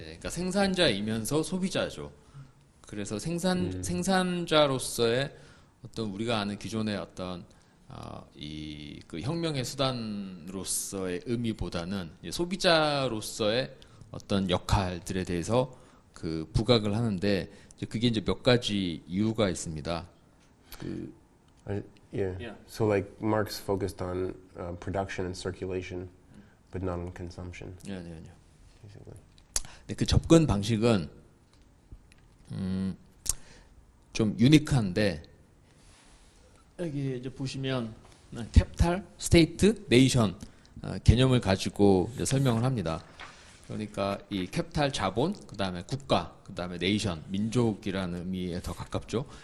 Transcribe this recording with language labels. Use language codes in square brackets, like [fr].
[ko] 그러니까 생산자이면서 소비자죠. 그래서 생산자로서의 어떤 우리가 아는 기존의 어떤 이 그 혁명의 수단으로서의 의미보다는 소비자로서의 어떤 역할들에 대해서 그 부각을 하는데 그게 이제 몇 가지 이유가 있습니다. [en] Yeah. So like Marx focused on production and circulation, but not on consumption. [ko] 아니요. 근데 그 접근 방식은 좀 유니크한데 여기 이제 보시면 캐피탈, 스테이트, 네이션 개념을 가지고 이제 설명을 합니다. 그러니까 이 캐피탈 자본, 그 다음에 국가, 그 다음에 네이션, 민족이라는 의미에 더 가깝죠.